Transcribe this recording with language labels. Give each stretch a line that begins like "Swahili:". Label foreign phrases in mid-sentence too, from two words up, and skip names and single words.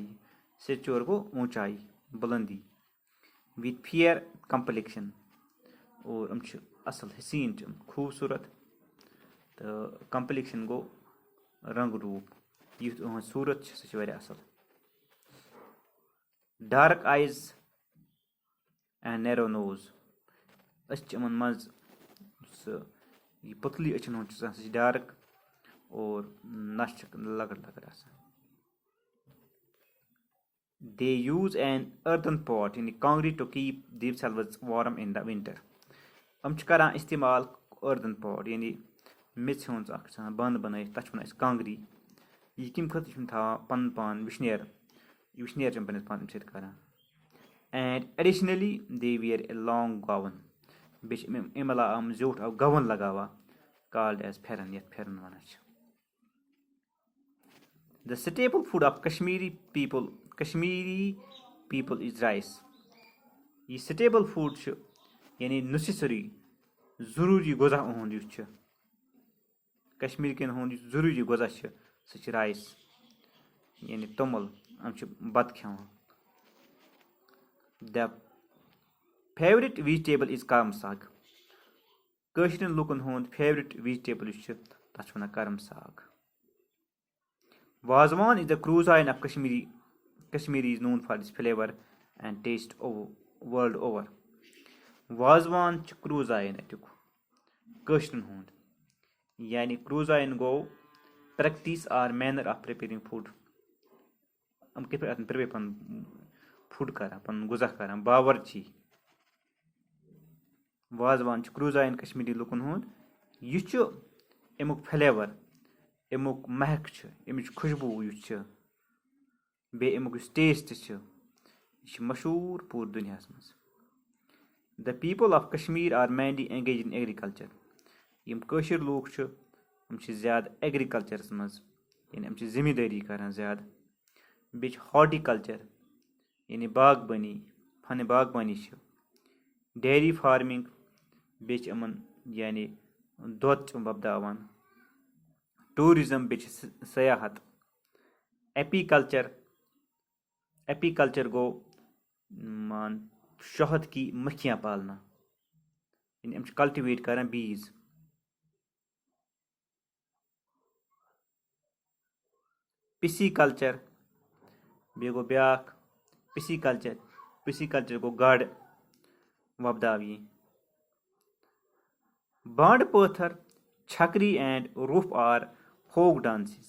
Kashmiri: سٹیچور گوٚو اونچایی بُلندی.
English: with fair complexion
Kashmiri: اور یِم چھِ اَصٕل حسیٖن چھِ خوٗبصوٗرت تہٕ کمپلیکشن گوٚو رنٛگ روٗپ یُتھ یِہُنٛد صوٗرت چھِ سُہ چھِ واریاہ اَصٕل.
English: dark eyes and narrow nose.
Kashmiri: أسۍ چھِ یِمن منٛز سُہ یہِ پٔتلی أچھن ہُنٛد چھُ آسان سُہ چھِ ڈارٕک اور نَس چھِ لۄکٕٹ لۄکٕٹ آسان.
English: They use an earthen pot
Kashmiri: یعنی کانگری
English: to keep themselves warm in the winter.
Kashmiri: یِم چھِ کران اِستعمال
English: earthen pot
Kashmiri: یعنی میژِ ہُنٛد اکھ چھُ آسان بانہٕ بَنٲیِتھ تَتھ چھِ وَنان أسۍ کانگری. یہِ کَمہِ خٲطرٕ چھِ یِم تھاوان پَنُن پان وٕشنیر یہِ وٕشنیر چھِ یِم پَنٕنِس پانَس اَمہِ سۭتۍ کران.
English: and additionally they wear a long gown.
Kashmiri: بیٚیہِ چھِ اَمہِ علاوٕ یِم زیوٗٹھ اکھ گاوُن لگاوان
English: called as
Kashmiri: پھیرن یَتھ پھیرن وَنان چھِ.
English: The staple food of Kashmiri people is rice.
Kashmiri: یہِ
English: staple food
Kashmiri: چھُ یعنی نیسیسری ضروٗری غذا یِہُنٛد یُس چھُ کشمیٖرکٮ۪ن ہُنٛد یُس ضروٗری غذا چھُ سُہ چھُ رایس یعنی توٚمُل. یِم چھِ بتہٕ کھٮ۪وان.
English: The favorite vegetable is کرم ساگ.
Kashmiri: کٲشرٮ۪ن لُکن ہُنٛد
English: favorite vegetable
Kashmiri: یُس چھُ تَتھ چھِ وَنان کرم ساگ.
English: وازوان is the cuisine of Kashmiri is known for its flavor and taste world over.
Kashmiri: وازوان چھُ کروٗزاین اَتیُک کٲشرٮ۪ن ہُنٛد یعنی کروٗزاین گوٚو
English: practice or manner of preparing food.
Kashmiri: یِم کِتھ پٲٹھۍ آسان پرٛپیر پَنُن فُڈ کران پَنُن غذا کران باورچی. وازوان چھُ کروٗزاین کشمیٖری لُکن ہُنٛد. یہِ چھُ اَمیُک فلیور اَمیُک مہک چھُ اَمِچ خوشبوٗ یُس چھِ بیٚیہِ اَمیُک یُس ٹیسٹ چھُ یہِ چھُ مشہوٗر پوٗرٕ دُنیاہَس منٛز.
English: The people of Kashmir are mainly engaged in agriculture.
Kashmiri: یِم کٲشِر لوٗکھ چھِ یِم چھِ زیادٕ ایگرِکلچرس منٛز یعنی یِم چھِ زٔمیٖندٲری کران زیادٕ. بیٚیہِ چھِ ہارٹیکلچر یعنی باغبٲنی فنہِ باغبٲنی چھِ.
English: dairy farming
Kashmiri: بیٚیہِ چھِ یِمن یعنی دۄد چھِ یِم وۄپداوان. ٹوٗرِزم بیٚیہِ چھِ سیاحت. ایپیکلچر گوٚو مان
Urdu: شہد کی مکھیاں پالنا
Kashmiri: یعنی یِم چھِ کلٹِویٹ کران بیٖز.
English: pisci culture
Kashmiri: بیٚیہِ گوٚو بیاکھ
English: pisci culture
Kashmiri: گوٚو گاڈٕ وۄپداوٕنۍ.
English: بانڈٕ پٲتھر چھکری and Rouf are folk dances.